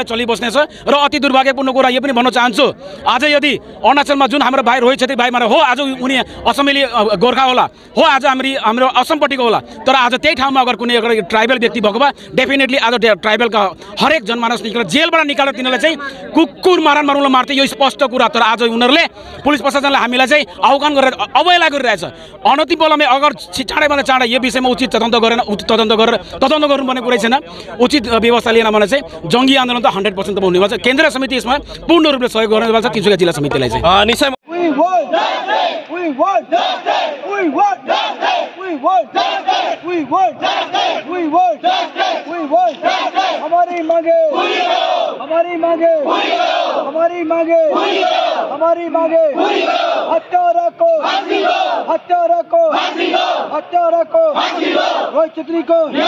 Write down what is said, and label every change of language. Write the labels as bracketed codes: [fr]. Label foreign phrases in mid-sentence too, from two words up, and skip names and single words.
[ne] चलिबस्नेछ र अति दुर्भाग्यपूर्ण कुरा यो पनि भन्न चाहन्छु आज यदि अरुणाचलमा जुन हाम्रो भाइ रोहित छेत्री भाइ हो आज उनी असमेली गोर्खा होला हो आज हाम्रो असमपट्टिको होला तर आज त्यही ठाउँमा अगर कुनै ट्राइबल व्यक्ति भएको भए डेफिनेटली आज ट्राइबलका हरेक जनमानस निकालेर जेलबाट निकालेर तिनीहरूलाई चाहिँ कुकुर मार्नुलाई मार्थे यो स्पष्ट कुरा तर आज उनीहरूले पुलिस प्रशासनले हामीलाई चाहिँ आह्वान गरेर अवहेला गरिरहेछ अनति बलमै अगर चाँडैभन्दा चाँडै यो विषयमा उचित तदন্ত गर्नुपर्ने कुरै छैन उचित व्यवस्था लिएन भने चाहिँ जङ्गी आन्दोलन त 100% त हुने भन्छ केन्द्रीय समिति यसमा पूर्ण रूपले सहयोग गर्ने भन्छ तिनसुकिया जिल्ला समितिलाई चाहिँ निश्चय [hi] हमारी मांगे हत्यारा को रोहित छेत्री को